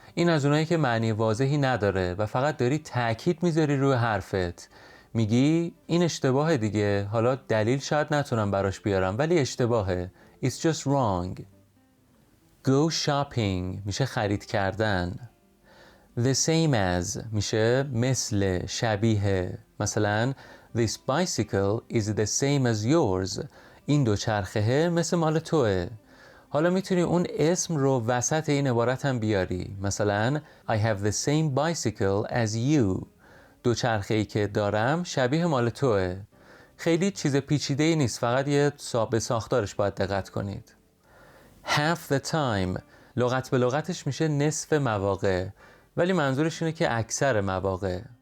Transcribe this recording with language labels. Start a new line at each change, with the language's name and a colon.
Persian: این از اونایی که معنی واضحی نداره و فقط داری تأکید میذاری روی حرفت. میگی این اشتباهه دیگه، حالا دلیل شاید نتونم براش بیارم ولی اشتباهه.
English: It's just wrong.
Persian: Go shopping میشه خرید کردن. The same as میشه مثل، شبیه.
English: مثلا This bicycle is the same as yours.
Persian: این دوچرخه مثل مال توه. حالا میتونی اون اسم رو وسط این عبارت هم بیاری.
English: مثلا I have the same bicycle as you.
Persian: دوچرخه‌ای که دارم شبیه مال توه. خیلی چیز پیچیده‌ای نیست، فقط یه به ساختارش باید دقت کنید. Half the time لغت به لغتش میشه نصف مواقع، ولی منظورش اینه که اکثر مواقع.